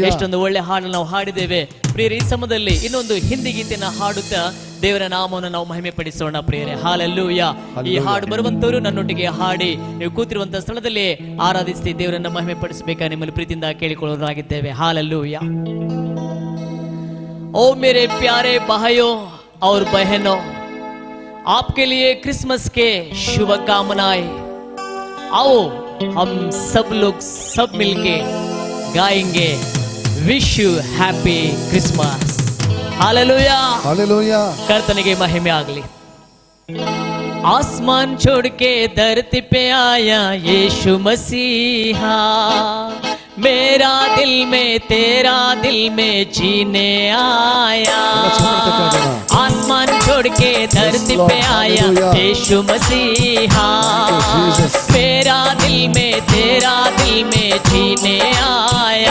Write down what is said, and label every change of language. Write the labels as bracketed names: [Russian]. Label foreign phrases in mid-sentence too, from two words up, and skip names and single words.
[Kannada] ಎಷ್ಟೊಂದು ಒಳ್ಳೆ ಹಾಡನ್ನು ನಾವು ಹಾಡಿದ್ದೇವೆ ಪ್ರಿಯರೇ. ಈ ಸಮಯದಲ್ಲಿ ಇನ್ನೊಂದು ಹಿಂದಿ ಗೀತೆನ ಹಾಡುತ್ತಾ ದೇವರ ನಾಮವನ್ನು ನಾವು ಮಹಿಮೆ ಪಡಿಸೋಣ ಪ್ರಿಯರೇ. ಹಾಲೆಲೂಯಾ. ಈ ಹಾಡು ಬರುವಂತವರು ನನ್ನೊಟ್ಟಿಗೆ ಹಾಡಿ ನೀವು ಕೂತಿರುವಂತಹ ಸ್ಥಳದಲ್ಲಿ ಆರಾಧಿಸಿ ದೇವರನ್ನ ಮಹಿಮೆ ಪಡಿಸಬೇಕಾ ನಿಮ್ಮಲ್ಲಿ ಪ್ರೀತಿಯಿಂದ ಕೇಳಿಕೊಳ್ಳೋರಾಗಿದ್ದೇವೆ. ಹಾಲೆಲೂಯಾ. [Hindi] ओ मेरे प्यारे भाइयों और बहनों, आपके लिए क्रिसमस के शुभकामनाएं। आओ हम सब लोग सब मिलके गाएंगे [English] wish you happy Christmas. [Hindi] हालेलुया, हालेलुया. [Kannada] ಕರ್ತನಿಗೆ ಮಹಿಮೆ ಆಗಲಿ. [Hindi] आसमान छोड़ के धरती पे आया यीशु मसीहा, मेरा दिल में तेरा दिल में जीने आया. आसमान छोड़ के धरती पे आया यीशु मसीहा, मेरा दिल में तेरा दिल में जीने आया.